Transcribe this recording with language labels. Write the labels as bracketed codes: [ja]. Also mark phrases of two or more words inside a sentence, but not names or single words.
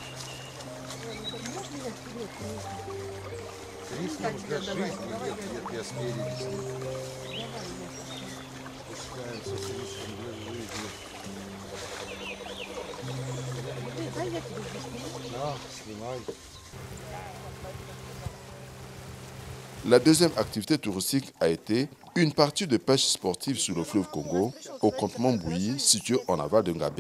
[ru] Риском для жизни, нет, я спереди снимаю. Спускаемся с риском для жизни. Да, снимай. [fr] La deuxième activité touristique a été une partie de pêche sportive sur le fleuve Congo, au campement Bouilly, situé en aval de Ngabé.